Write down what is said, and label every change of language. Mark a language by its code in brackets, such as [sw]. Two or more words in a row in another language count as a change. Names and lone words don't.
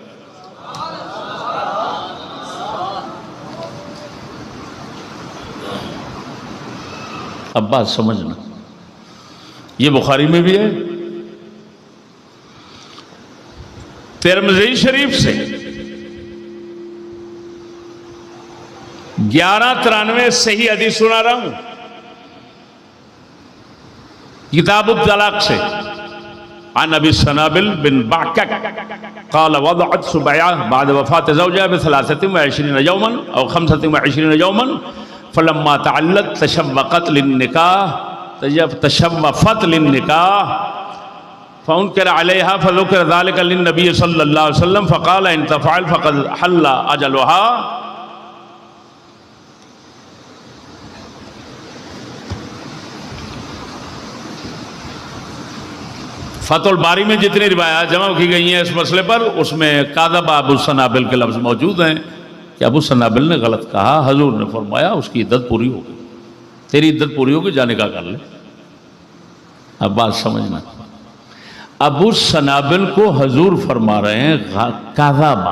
[ur] اب بات سمجھنا، یہ بخاری میں بھی ہے، ترمذی شریف سے 1193 صحیح حدیث سنا رہا ہوں، کتاب الطلاق سے. [ar] عن أبي السنابل بن بعكك قال وضعت سبيعة بعد وفاة زوجها ب23 يوما اور 25 يوما فلما تعلت تشوقت للنكاح تشوفت للنكاح فأنكر عليها فذكر ذلك للنبي صلى الله عليه وسلم فقال إن تفعل فقد حل أجلها. [ur] فتح الباری میں جتنی روایات جمع کی گئی ہیں اس مسئلے پر، اس میں کذب ابو السنابل کے لفظ موجود ہیں کہ ابو السنابل نے غلط کہا. حضور نے فرمایا، اس کی عدت پوری ہوگی، تیری عدت پوری ہوگی، جانے کا کر لے. اب بات سمجھنا، ابو سنابل کو حضور فرما رہے ہیں کذب.